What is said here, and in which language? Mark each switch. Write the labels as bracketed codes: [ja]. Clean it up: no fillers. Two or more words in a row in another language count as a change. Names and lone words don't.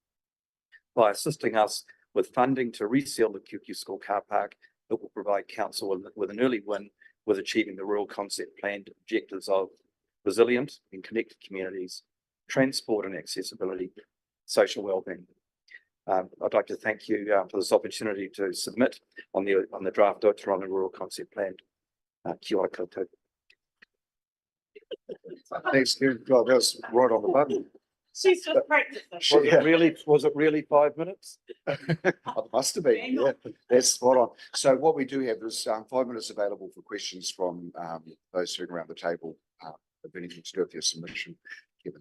[en] By assisting us with funding to reseal the QQ School car park, it will provide council with an early win with achieving the Rural Concept Plan objectives of resilient and connected communities, transport and accessibility, social wellbeing. I'd like to thank you for this opportunity to submit on the draft Ōtorohanga Rural Concept Plan. [mi] Kia ora koutou. [en] Thanks, Karen. God, that was right on the button. She's just practicing. Was it really 5 minutes? It must have been, yeah, that's spot on. So what we do have is 5 minutes available for questions from those sitting around the table, of anything to do with your submission, Kevin.